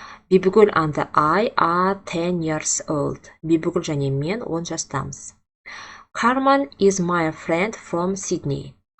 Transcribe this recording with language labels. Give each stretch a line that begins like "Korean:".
English: Бибігүл and I are 10 years old.
Kazakh: Бибігүл және мен 10 жастамыз.
English: Carmen is my friend from Sydney.